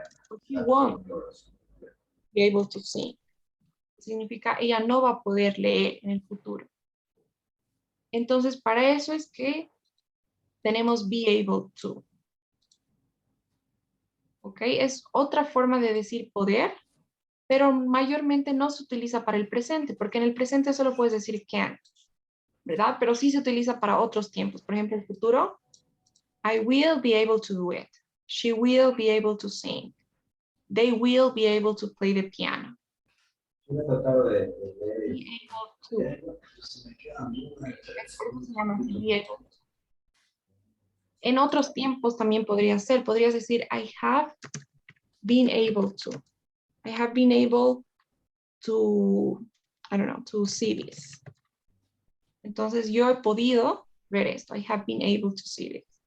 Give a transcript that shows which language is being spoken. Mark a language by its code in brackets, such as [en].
[en] Or she won't be able to sing. [es] Significa ella no va a poder leer en el futuro. Entonces, para eso es que tenemos [en] be able to. [es] ¿Ok? Es otra forma de decir poder, pero mayormente no se utiliza para el presente, porque en el presente solo puedes decir can, ¿verdad? Pero sí se utiliza para otros tiempos. Por ejemplo, el futuro, [en] I will be able to do it. She will be able to sing. They will be able to play the piano. [es] Yo he tratado de [en] Be able to. [es] se me quedan algunas Por eso se llama así, [en] be able to. [es] En otros tiempos también podría ser, podrías decir, [en] I have been able to. I have been able to, I don't know, to see this. [es] Entonces, yo he podido ver esto. [en] I have been able to see this.